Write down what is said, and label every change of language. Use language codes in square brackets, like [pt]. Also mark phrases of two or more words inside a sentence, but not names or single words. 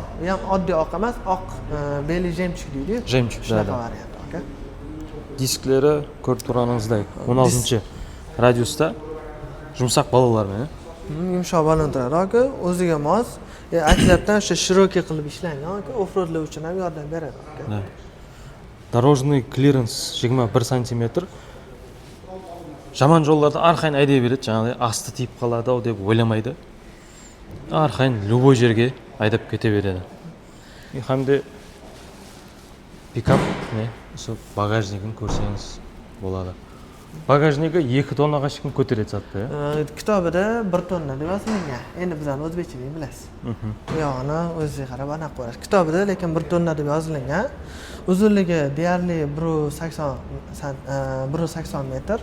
[uz] Bu ham oddiy oq emas, oq beli jemchuk deydi-yu. Jemchuk, shunaqa variant, aka. Disklari ko'rib turganingizdek 16-radiusda yumshoq balonlarmi? Yumshoq balon turadi, aka. O'ziga mos, akslardan o'sha shiroki qilib ishlangan, aka. [en] Off-roadlar [uz] uchun ham yordam beradi, aka. [ru] Дорожный клиренс 21 см. [kk] Жаман жолдарда арқайын айдай береді, жаңағыдай асты тиіп қалады ау деп ойламайды. Арқайын любой жерге айдап кете береді. Хамде пикап, багажнигін көрсеңіз болады. [uz] Bagajniga 2 tonnaga chiqib ko'taradi zatda. Kitobida 1 tonna deb yozilgan. Endi bizlar o'zbekchalik bilasiz. Bu yog'ini o'zingizga qarab aniq ko'rasiz. Kitobida lekin 1 tonna deb yozilgan. Uzunligi deyarli 180 metr.